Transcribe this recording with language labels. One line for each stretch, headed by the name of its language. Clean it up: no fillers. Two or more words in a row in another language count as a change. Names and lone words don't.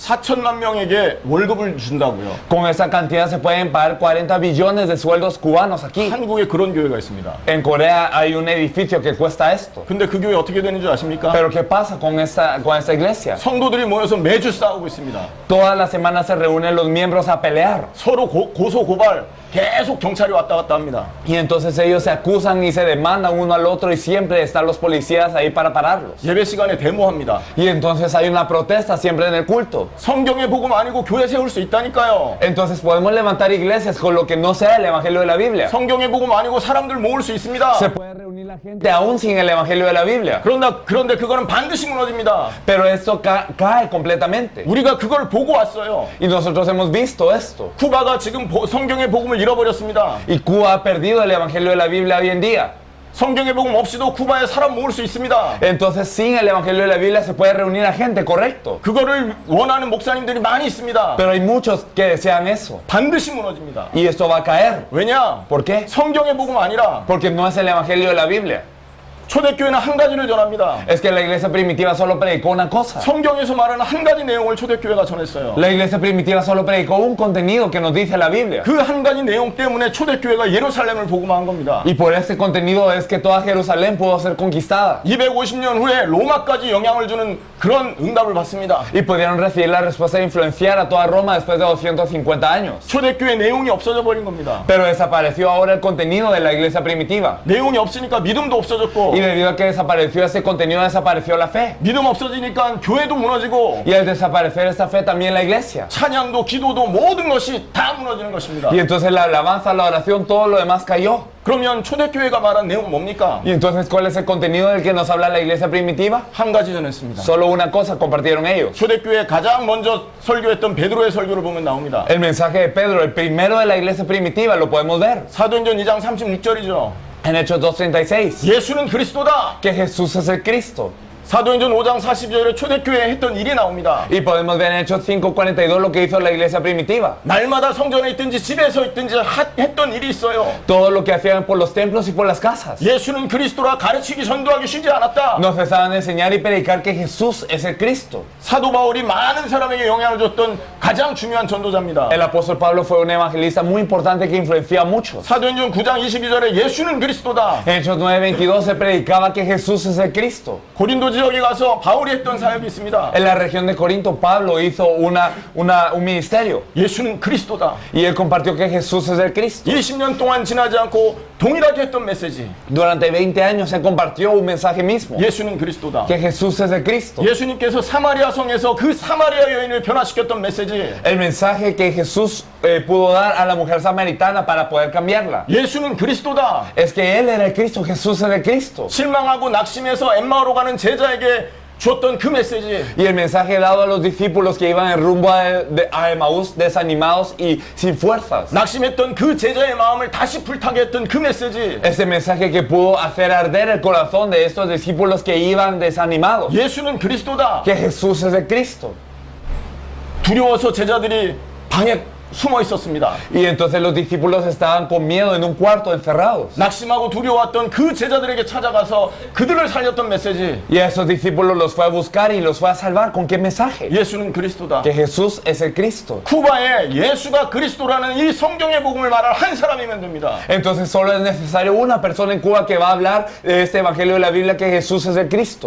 Korean: 4천만 명에게 월급을 준다고요.
Spanish: Con esa cantidad se pueden pagar 40 billones de sueldos cubanos aquí.
Korean: 한국에 그런 교회가 있습니다.
Spanish: En Corea hay un edificio que cuesta esto.
Korean: 근데 그 교회 어떻게 되는 줄 아십니까?
Spanish: Pero ¿qué pasa con esta iglesia?
Korean: 성도들이 모여서 매주 싸우고 있습니다.
Spanish: Todas las semanas se reúnen los miembros a pelear.
Korean: 서로 고소 고발 계속 경찰이 왔다 갔다 합니다.
Spanish: Y entonces ellos se acusan y se demandan uno al otro y siempre están los policías ahí para pararlos.
Korean: 예배 시간에 데모합니다.
Spanish: Y entonces hay una protesta siempre en el culto.
Korean: 성경의 복음 아니고 교회 세울 수 있다니까요.
Spanish: Entonces podemos levantar iglesias con lo que no sea el evangelio de la Biblia.
Korean: 성경의 복음 아니고 사람들 모을 수 있습니다.
Spanish: Se puede reunir reunir la gente aún sin el evangelio de la Biblia.
Korean: 그런데 그거는 반드시 무너집니다.
Spanish: Pero esto cae completamente.
Korean: 우리가 그걸 보고 왔어요.
Spanish: Y nosotros hemos visto esto.
Korean: 쿠바가 지금 성경의 복음을 잃어버렸습니다.
Spanish: Y Cuba ha perdido el evangelio de la Biblia hoy en día.
Korean: 성경의 복음 없이도 쿠바에 사람 모을 수 있습니다.
Spanish: Entonces sin el evangelio de la Biblia se puede reunir a gente, correcto.
Korean: 그거를 원하는 목사님들이 많이 있습니다.
Spanish: Pero hay muchos que desean eso.
Korean: 반드시 무너집니다.
Spanish: Y esto va a caer.
Korean: 왜냐?
Spanish: ¿Por qué?
Korean: 성경의 복음 아니라
Spanish: Porque no es el evangelio de la Biblia.
Korean: 초대교회는 한 가지를 전합니다.
Spanish: Es que la iglesia primitiva solo predicó una cosa.
Korean: 성경에서 말하는 한 가지 내용을 초대교회가 전했어요.
Spanish: La iglesia primitiva solo predicó un contenido que nos dice la Biblia.
Korean: 그 한 가지 내용 때문에 초대교회가 예루살렘을 복음화한 겁니다.
Spanish: Y por este contenido es que toda Jerusalén pudo ser conquistada.
Korean: 250년 후에 로마까지 영향을 주는 그런 응답을 받습니다.
Spanish: Y pudieron recibir la respuesta de influenciar a toda Roma después de 250 años.
Korean: 초대교회 내용이 없어져 버린 겁니다.
Spanish: Pero desapareció ahora el contenido de la iglesia primitiva.
Korean: 내용이 없으니까 믿음도 없어졌고
Spanish: Y debido a que desapareció ese contenido, desapareció la fe.
Korean: 믿음 없어지니까 교회도 무너지고
Spanish: Y al desaparecer esta fe, también la iglesia.
Korean: 찬양도 기도도 모든 것이 다 무너지는 것입니다.
Spanish: Y entonces la alabanza, la oración, todo lo demás cayó.
Korean: 그러면 초대교회가 말한 내용은 뭡니까?
Spanish: Y entonces, ¿cuál es el contenido del que nos habla la iglesia primitiva?
Korean: 한 가지 전했습니다.
Spanish: Solo una cosa compartieron ellos.
Korean: 초대교회 가장 먼저 설교했던 베드로의 설교를 보면 나옵니다.
Spanish: El mensaje de Pedro, el primero de la iglesia primitiva, lo podemos ver.
Korean: 사도행전 2장 36절이죠.
Spanish: En Hechos 2:36.
Korean: 예수는 그리스도다.
Spanish: Que Jesús es el Cristo.
Korean: 사도행전 5장 40절에 초대교회에 했던 일이 나옵니다.
Spanish: Y podemos ver en Hechos 5:42 lo que hizo la iglesia primitiva.
Korean: 날마다 성전에 있든지 집에서 있든지 했던 일이 있어요.
Spanish: Todo lo que hacían por los templos y por las casas.
Korean: 예수는 그리스도라 가르치기 전도하기 쉬지 않았다.
Spanish: No cesaban de enseñar y predicar que Jesús es el Cristo.
Korean: 사도 바울이 많은 사람에게 영향을 줬던 가장 중요한 전도자입니다.
Spanish: El apóstol Pablo fue un evangelista muy importante que influenció a muchos.
Korean: 사도행전 9장 22절에 예수는 그리스도다.
Spanish: En Hechos 9:22 se predicaba que Jesús es el Cristo.
Korean: 고린도 지역에 가서 바울이 했던 사역이 있습니다.
Spanish: En la región de Corinto, Pablo hizo un ministerio.
Korean: 예수는 그리스도다.
Spanish: Y él compartió que Jesús es el Cristo.
Korean: 20년 동안 지나지 않고 동일하게 했던 메시지.
Spanish: Durante 20 años se compartió un mensaje mismo.
Korean: 예수는 그리스도다.
Spanish: Que Jesús es el Cristo.
Korean: 예수님께서 사마리아 성에서 그 사마리아 여인을 변화시켰던 메시지.
Spanish: El mensaje que Jesús pudo dar a la mujer samaritana para poder cambiarla.
Korean: 예수는 그리스도다.
Spanish: Es que Él era el Cristo, Jesús era el Cristo.
Korean: 실망하고 낙심해서 엠마오로 가는 제자에게 줬던 그 메시지.
Spanish: Y el mensaje dado a los discípulos que iban en rumbo a Emaús desanimados y sin fuerzas.
Korean: 낙심했던 그 제자의 마음을 다시 불타게 했던 그 메시지.
Spanish: Ese mensaje que pudo hacer arder el corazón de estos discípulos que iban desanimados.
Korean: 예수는 그리스도다.
Spanish: Que Jesús es el Cristo.
Korean: 두려워서 제자들이 방에 숨어 있었습니다.
Spanish: Y entonces los discípulos estaban con miedo en un cuarto encerrados.
Korean: 낙심하고 두려워했던 그 제자들에게 찾아가서 그들을 살렸던 메시지.
Spanish: Y a esos discípulos los fue a buscar y los fue a salvar. ¿Con qué mensaje?
Korean: 예수는 그리스도다.
Spanish: Que Jesús es el Cristo.
Korean: 쿠바에 예수가 그리스도라는 이 성경의 복음을 말할 한 사람이면 됩니다.
Spanish: Entonces solo es necesario una persona en Cuba que va a hablar de este evangelio de la Biblia que Jesús es el Cristo.